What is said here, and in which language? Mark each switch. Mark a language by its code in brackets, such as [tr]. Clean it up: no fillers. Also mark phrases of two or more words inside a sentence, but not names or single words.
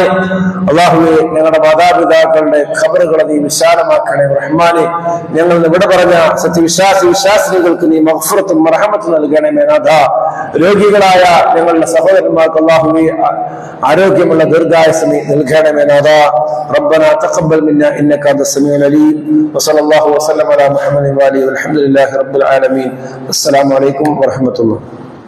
[ml] അള്ളാഹുവെ ഞങ്ങളുടെ മാതാപിതാക്കളുടെ ഖബറുകളെ നീ വിശാലമാക്കണേ റഹ്മാനെ. ഞങ്ങൾ ഇവിടെ പറഞ്ഞ വിശ്വാസിനികൾക്ക് നീ മഗ്ഫിറത്തും മർഹമത്തും നൽകണമേ നാഥ. രോഗികളായ ഞങ്ങളുടെ സഹോദരന്മാർക്ക് അള്ളാഹുവെ ആരോഗ്യമുള്ള ദീർഘായുസ്സ് നീ നൽകണമേ നാഥ. [ar] ربنا تقبل منا انك انت السميع العليم وصلى الله وسلم على محمد وعلى اله والحمد لله رب العالمين. السلام عليكم ورحمة الله.